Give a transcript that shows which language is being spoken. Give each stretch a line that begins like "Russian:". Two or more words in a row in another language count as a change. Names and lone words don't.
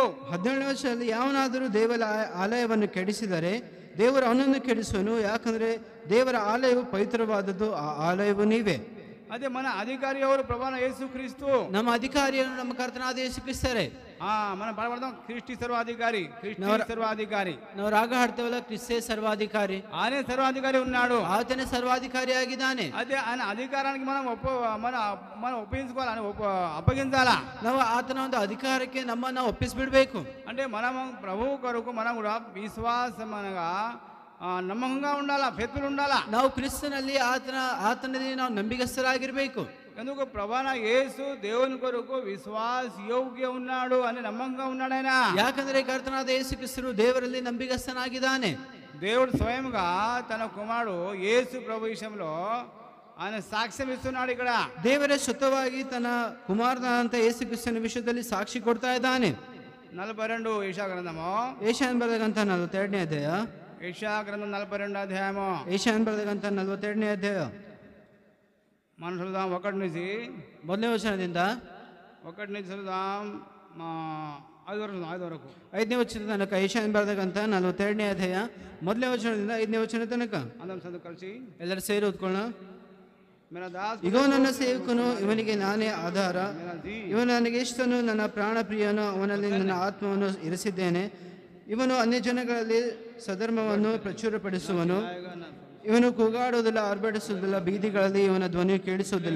Kannada: 17ನೇ ವಚನದಲ್ಲಿ ಯಾವನಾದರೂ ದೇವರ ಆಲಯವನ್ನು ಕೆಡಿಸಿದರೆ ದೇವರು ಅವನನ್ನು ಕೆಡಿಸುವನು, ಯಾಕಂದ್ರೆ ದೇವರ ಆಲಯವು ಪವಿತ್ರವಾದದ್ದು, ಆ ಆಲಯವು ನೀವೇ.
Telugu: ಅದೇ మన అధికారి ఎవరు? ప్రభువైన యేసుక్రీస్తు.
Kannada: ನಮ್ಮ ಅಧಿಕಾರಿಯನ್ನು ನಮ್ಮ ಕರ್ತನಾದ ಯೇಸು ಕ್ರಿಸ್ತರೇ.
Telugu: మనం పాడబడతాం, క్రీస్తు సర్వాధికారి, క్రీస్తు సర్వాధికారి.
Kannada: ನಾವು ರಾಗ ಹಾಡ್ತೇವಲ್ಲ, ಕ್ರಿಸ್ತೇ ಸರ್ವಾಧಿಕಾರಿ.
Telugu: ఆయనే సర్వాధికారి ఉన్నాడు.
Kannada: ಆತನೇ ಸರ್ವಾಧಿಕಾರಿ ಆಗಿದ್ದಾನೆ.
Telugu: అదే ఆయన అధికారానికి మనం ఒప్పించుకోవాలి, అప్పగించాలా.
Kannada: ನಾವು ಆತನ ಒಂದು ಅಧಿಕಾರಕ್ಕೆ ನಮ್ಮನ್ನ ಒಪ್ಪಿಸಿಬಿಡ್ಬೇಕು.
Telugu: అంటే మనం ప్రభు కొరకు మనం కూడా విశ్వాసం అనగా నమ్మకంగా ఉండాలా, ఫెత్తులు ఉండాలా.
Kannada: ನಾವು ಕ್ರಿಸ್ತನಲ್ಲಿ ಆತನಲ್ಲಿ ನಾವು ನಂಬಿಗಸ್ತರಾಗಿರ್ಬೇಕು.
Telugu: ఎందుకు? ప్రభువైన యేసు దేవుని కొరకు విశ్వాస యోగ్య ఉన్నాడు అని నమ్మకంగా ఉన్నాడు ఆయన.
Kannada: ಯಾಕಂದ್ರೆ ಕರ್ತನಾದ ಯೇಸು ಕ್ರಿಸ್ತರು ದೇವರಲ್ಲಿ ನಂಬಿಗಸ್ತನಾಗಿದ್ದಾನೆ.
Telugu: దేవుడు స్వయంగా తన కుమారుడు యేసు ప్రభు విషయంలో ఆయన సాక్ష్యం ఇస్తున్నాడు. ఇక్కడ
Kannada: ದೇವರೇ ಸ್ವತಃವಾಗಿ ತನ್ನ ಕುಮಾರನಾದಂತ ಯೇಸು ಕ್ರಿಸ್ತನ ವಿಷಯದಲ್ಲಿ ಸಾಕ್ಷಿ ಕೊಡ್ತಾ ಇದ್ದಾನೆ. 42 ಯೆಶಾಯ ಗ್ರಂಥము, ಏಷಾಯನ ಬರೆದಂತ 42ನೇ ಅಧ್ಯಾಯ.
Telugu: యెషయా గ్రంథం 42 అధ్యాయము.
Kannada: ಏಷಾಯನ ಬರೆದಂತ 42ನೇ ಅಧ್ಯಾಯ.
Telugu: మనం చదువుదాం 1 నుంచి.
Kannada: ಮೊದಲನೇ ವಚನದಿಂದ
Telugu: 1 నుంచి చదువుదాం 5 వరకు.
Kannada: 5ನೇ ವಚನ ತನಕ. ಏಷಾಯನ ಬರೆದಂತ 42ನೇ ಅಧ್ಯಾಯ ಮೊದಲನೇ ವಚನದಿಂದ 5ನೇ ವಚನ ತನಕ
Telugu: అందరం చదువు కలిసి
Kannada: ಎಲ್ಲರೂ ಸೇರಿ ಓದ್ಕೊಳ್ಳೋಣ.
Hindi: मेरा दास,
Kannada: ಇಗೋ ನನ್ನ ಸೇವಕನು, ಇವನಿಗೆ ನಾನೇ ಆಧಾರ,
Hindi: मेरा जी,
Kannada: ಇವನು ನನಗೆ ಇಷ್ಟನು, ನನ್ನ ಪ್ರಾಣ ಪ್ರಿಯನು, ಅವನಲ್ಲಿ ನನ್ನ ಆತ್ಮವನ್ನು ಇರಿಸಿದ್ದೇನೆ. ಇವನು ಅನ್ಯಜನಗಳಲ್ಲಿ ಸಧರ್ಮವನ್ನು ಪ್ರಚುರಪಡಿಸುವನು. ಇವನು ಕೂಗಾಡುವುದಿಲ್ಲ, ಆರ್ಭಟಿಸುವುದಿಲ್ಲ, ಬೀದಿಗಳಲ್ಲಿ ಇವನ ಧ್ವನಿ ಕೇಳಿಸುವುದಿಲ್ಲ.